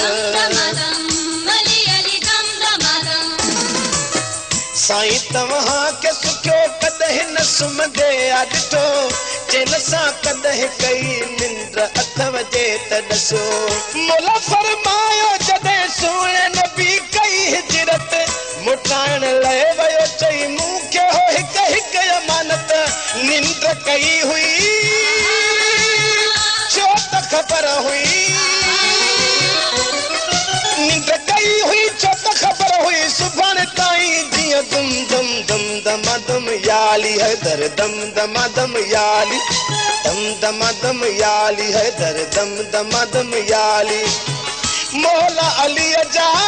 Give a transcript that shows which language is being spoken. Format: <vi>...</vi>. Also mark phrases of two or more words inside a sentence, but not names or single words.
<sd>साईं तव्हां के सुखियो कॾहिं न सुम्हंदे आ ॾिठो चैन सां कॾहिं कई निंड अथव जे त ॾसो मौला फरमायो जॾहिं सुहिणे नबी कई हिजरत मुटाइण लाइ वियो चई मूंखे हो हिक हिक अमानत निंड कई हुई छो त ख़बर हुई निंड कई हुई छो त ख़बर हुई सुभाणे ताईं जीअं दम दम दम दमा दम याली है दर दम दमा दम याली दम दमा दम याली है दर दम दमा दम याली मौला अली जा</sd>